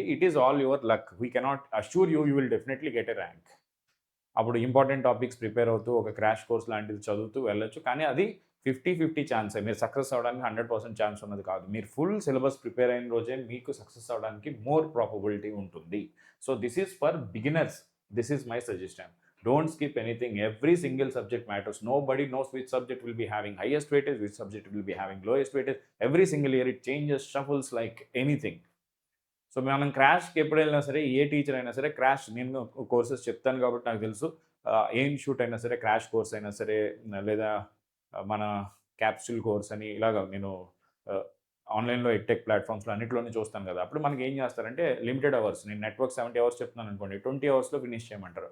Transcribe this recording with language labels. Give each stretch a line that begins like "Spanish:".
English: It is all your luck. We cannot assure you will definitely get a rank.
Telugu: అప్పుడు important topics prepare అవుతూ ఒక crash course లాంటిది చదువుతూ వెళ్ళొచ్చు. కానీ అది 50-50 ఛాన్సే. మీరు సక్సెస్ అవ్వడానికి 100% ఛాన్స్ ఉన్నది కాదు. మీరు ఫుల్ సిలబస్ ప్రిపేర్ అయిన రోజే మీకు సక్సెస్ అవ్వడానికి మోర్ ప్రాబబిలిటీ ఉంటుంది.
English: So, this is for beginners. This is my suggestion. Don't skip anything. Every single subject matters. Nobody knows which subject will be having highest weightage, which subject will be having lowest weightage. Every single year it changes, shuffles like anything.
Telugu: So, మనం క్రాష్‌కి ఎప్పుడెళ్ళినా సరే, ఏ teacher అయినా సరే నేను courses చెప్తాను కాబట్టి నాకు తెలుసు. ఏ institute అయినా సరే, క్రాష్ కోర్స్ అయినా సరే, లేదా మన క్యాప్సూల్ కోర్స్ అని ఇలాగ నేను ఆహ్, ఆన్‌లైన్‌లో ఎడ్‌టెక్ ప్లాట్‌ఫామ్స్‌లో అన్నిట్లోనే చూస్తాను కదా! అప్పుడు మనకేం చేస్తారంటే లిమిటెడ్ అవర్స్. నేను నెట్‌వర్క్ 70 అవర్స్ చెప్తున్నాననుకోండి, 20 అవర్స్‌లో ఫినిష్ చేయమంటారు.